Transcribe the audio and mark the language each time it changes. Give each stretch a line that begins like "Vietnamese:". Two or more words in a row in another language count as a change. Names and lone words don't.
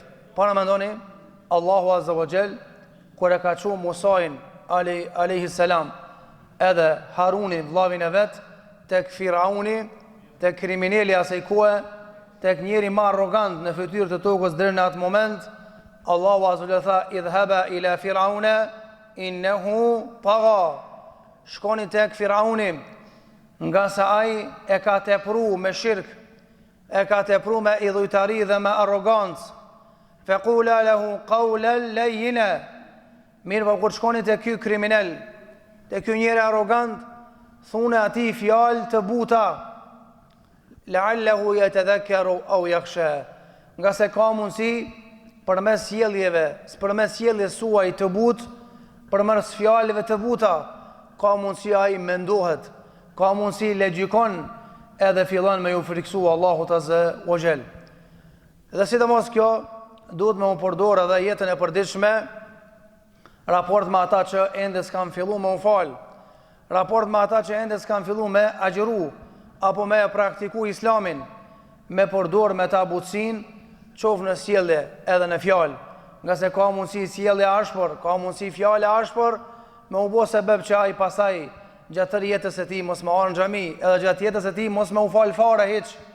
Albanian: Para mendoni Allahu
Arabic: عز وجل
Albanian: kur e ka çuar Musain
Arabic: عليه السلام
Albanian: edhe Harunin vllavin e vet tek Firauni, tek kriminali asaj kohe, tek njeri më arrogant në fytyrë të tokës deri në atë moment, Allahu
Arabic: عز وجل
Albanian: tha:
Arabic: "اذهبا إلى فرعون إنه طغى."
Albanian: Shkoni tek Firauni, nga sa ai e ka tepruar me shirk, e ka tepruar me idhujtari dhe me arrogancë.
Arabic: فقولا له قولا لينا.
Albanian: Mirë, po kur shkoni te ky kriminal, te ky njeri arrogant, thune ati fjalë të buta,
Arabic: لعله يتذكر أو يخشى,
Albanian: nga se ka mundësi përmes sjelljes suaj të butë, përmes fjalëve të buta, ka mundësi ai mendohet, ka mundësi legjikon edhe fillon me ju friksu Allahut
Arabic: عز وجل.
Albanian: Dhe sidomos kjo duhet me u përdorë edhe jetën e përditshme, raport me ata që ende s'kan fillu me u fal, raport me ata që ende s'kan fillu me agjëru, apo me praktiku islamin, me përdorë me ta butësin, qofë në sjellje edhe në fjalë, nga se ka mundësi sjellje ashpër, ka mundësi fjale ashpër, me u bo sebeb që ai pasaj gjatë tërë jetës e tij mos më arë në xhami, edhe gjatë jetës e tij mos më u fal fare hiç.